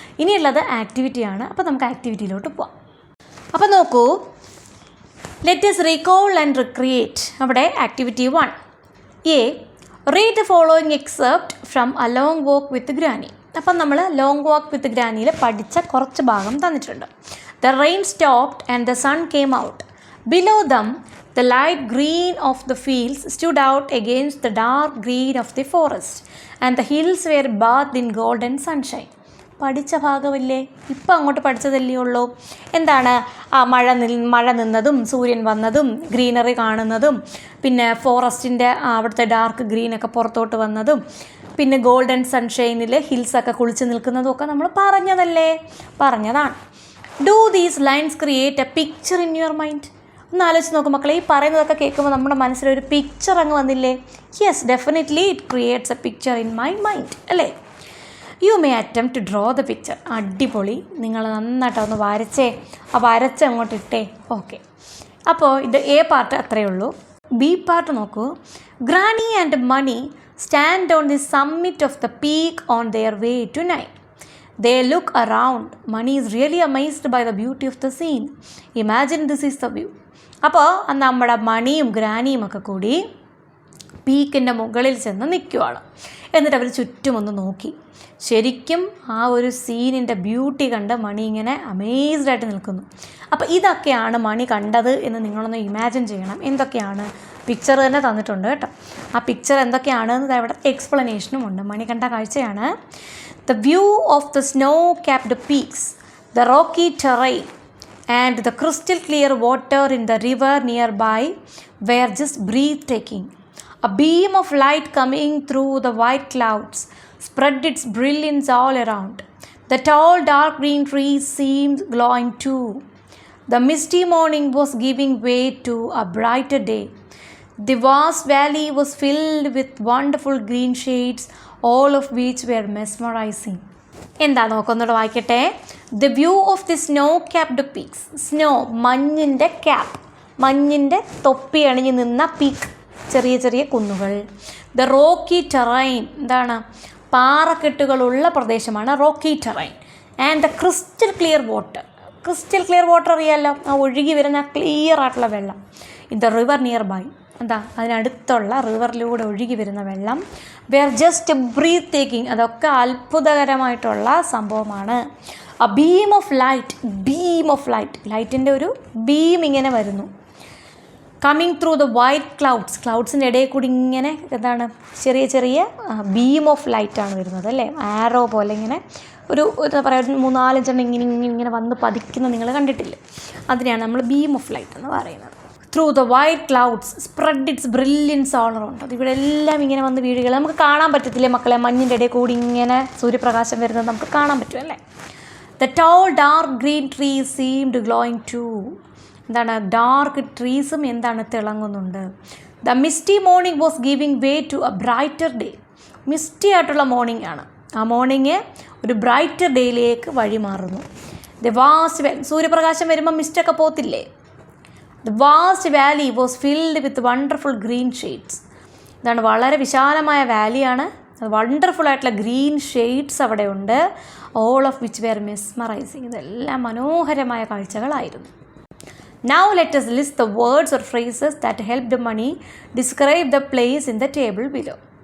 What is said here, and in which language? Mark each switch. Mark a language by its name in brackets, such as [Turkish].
[Malayalam] ഇനിയുള്ളത് ആക്ടിവിറ്റിയാണ്. അപ്പോൾ നമുക്ക് ആക്ടിവിറ്റിയിലോട്ട് പോവാം. അപ്പോൾ നോക്കൂ, [English] Let's recall and recreate. അവിടെ activity 1 A, read the following except from a long walk with granny. [Malayalam] അപ്പം നമ്മൾ ലോങ് വാക്ക് വിത്ത് ഗ്രാനിയിൽ പഠിച്ച കുറച്ച് ഭാഗം തന്നിട്ടുണ്ട്. [English] The rain stopped and the sun came out. Below them the light green of the fields stood out against the dark green of the forest, and the hills were bathed in golden sunshine. [Malayalam] പഠിച്ച ഭാഗമല്ലേ, ഇപ്പം അങ്ങോട്ട് പഠിച്ചതല്ലേ ഉള്ളൂ. എന്താണ് മഴ നിന്നതും സൂര്യൻ വന്നതും greenery കാണുന്നതും പിന്നെ ഫോറസ്റ്റിൻ്റെ അവിടുത്തെ ഡാർക്ക് ഗ്രീനൊക്കെ പുറത്തോട്ട് വന്നതും പിന്നെ ഗോൾഡൻ സൺഷൈനിൽ ഹിൽസൊക്കെ കുളിച്ച് നിൽക്കുന്നതും ഒക്കെ നമ്മൾ പറഞ്ഞതാണ്. [English] Do these lines create a picture in your mind? [Malayalam] ഒന്ന് ആലോചിച്ച് നോക്കും മക്കളെ, ഈ പറയുന്നതൊക്കെ കേൾക്കുമ്പോൾ നമ്മുടെ മനസ്സിലൊരു പിക്ചർ അങ്ങ് വന്നില്ലേ? [English] Yes, definitely it creates a picture in my mind അല്ലേ. You may attempt to draw the picture. [Malayalam] അടിപൊളി, നിങ്ങൾ നന്നായിട്ട് ഒന്ന് വരച്ച് അങ്ങോട്ട് ഇട്ടേ. ഓക്കെ, അപ്പോൾ ഇത് എ പാർട്ട് അത്രയേ ഉള്ളൂ. ബി പാർട്ട് നോക്കൂ. [English] Granny and Mani stand on the summit of the peak on their way to night. They look around. Mani is really amazed by the beauty of the scene. Imagine this is the view. [Malayalam] അപ്പോൾ നമ്മുടെ മണിയും ഗ്രാനിയും ഒക്കെ കൂടി പീക്കിൻ്റെ മുകളിൽ ചെന്ന് നിൽക്കുവാണ്. എന്നിട്ട് അവർ ചുറ്റുമൊന്ന് നോക്കി. ശരിക്കും ആ ഒരു സീനിൻ്റെ ബ്യൂട്ടി കണ്ട് മണി ഇങ്ങനെ അമേസ്ഡ് ആയിട്ട് നിൽക്കുന്നു. അപ്പോൾ ഇതൊക്കെയാണ് മണി കണ്ടത് എന്ന് നിങ്ങളൊന്ന് ഇമാജിൻ ചെയ്യണം. എന്തൊക്കെയാണ് പിക്ചർ തന്നെ തന്നിട്ടുണ്ട് കേട്ടോ. ആ പിക്ചർ എന്തൊക്കെയാണെന്ന് ഇവിടെ എക്സ്പ്ലനേഷനും ഉണ്ട്. മണി കണ്ട കാഴ്ചയാണ്. [English] The view of the snow-capped peaks, the rocky terrain, and the crystal clear water in the river nearby were just breathtaking. A beam of light coming through the white clouds spread its brilliance all around. The tall dark green trees seemed glowing too. The misty morning was giving way to a brighter day. The vast valley was filled with wonderful green shades, all of which were mesmerizing. [Malayalam] എന്താ നോക്കൊന്നുകൂടെ വായിക്കട്ടെ. [English] The view of the snow capped peaks. [Malayalam] Snow, മഞ്ഞിൻ്റെ cap, മഞ്ഞിൻ്റെ തൊപ്പി അണിഞ്ഞ് നിന്ന peak, ചെറിയ ചെറിയ കുന്നുകൾ. The Rocky terrain, എന്താണ് പാറക്കെട്ടുകളുള്ള പ്രദേശമാണ് Rocky terrain. [English] And the crystal clear water. [Malayalam] Crystal clear water അറിയാമല്ലോ, ആ ഒഴുകി വരുന്ന ക്ലിയർ ആയിട്ടുള്ള വെള്ളം. [English] in the river nearby, [Malayalam] എന്താ അതിനടുത്തുള്ള റിവറിലൂടെ ഒഴുകി വരുന്ന വെള്ളം. [English] we are just breathtaking, [Malayalam] അതൊക്കെ അത്ഭുതകരമായിട്ടുള്ള സംഭവമാണ്. [English] A beam of light, [Malayalam] ലൈറ്റിൻ്റെ ഒരു ബീം ഇങ്ങനെ വരുന്നു. കമ്മിങ് ത്രൂ ദ വൈറ്റ് ക്ലൗഡ്സിൻ്റെ ഇടയിൽ കൂടി ഇങ്ങനെ എന്താണ് ചെറിയ ചെറിയ ബീം ഓഫ് ലൈറ്റാണ് വരുന്നത് അല്ലേ, ആരോ പോലെ ഇങ്ങനെ ഒരു എന്താ പറയുക 3-4 ഇങ്ങനെ വന്ന് പതിക്കുന്ന നിങ്ങൾ കണ്ടിട്ടില്ലേ, അതിനെയാണ് നമ്മൾ ബീം ഓഫ് ലൈറ്റ് എന്ന് പറയുന്നത്. [English] Through the white clouds spread its brilliance all around. [Malayalam] അത് ഇവിടെ എല്ലാം ഇങ്ങനെ വന്ന് വീഴുകൾ നമുക്ക് കാണാൻ പറ്റത്തില്ലേ മക്കളെ, മഞ്ഞിൻ്റെ ഇടയിൽ കൂടി ഇങ്ങനെ സൂര്യപ്രകാശം വരുന്നത് നമുക്ക് കാണാൻ പറ്റും അല്ലേ. [English] The tall dark green trees seemed glowing too. [Malayalam] എന്താണ് ഡാർക്ക് ട്രീസും എന്താണ് തിളങ്ങുന്നുണ്ട്. [English] The misty morning was giving way to a brighter day. [Malayalam] Misty ആയിട്ടുള്ള മോർണിംഗ് ആണ്. ആ മോർണിംഗ് ഒരു ബ്രൈറ്റർ ഡേയിലേക്ക് വഴി മാറുന്നു. [English] The vast [Malayalam] സൂര്യപ്രകാശം വരുമ്പോൾ മിസ്റ്റൊക്കെ പോത്തില്ലേ. [English] The vast valley was filled with wonderful green shades. [Malayalam] ഇതാണ് വളരെ വിശാലമായ വാലിയാണ്, വണ്ടർഫുൾ ആയിട്ടുള്ള ഗ്രീൻ ഷെയ്ഡ്സ് അവിടെ ഉണ്ട്. [English] all of which were mesmerising, [Malayalam] ഇതെല്ലാം മനോഹരമായ കാഴ്ചകളായിരുന്നു. [English] Now let us list the words or phrases that helped Mani describe the place in the table below.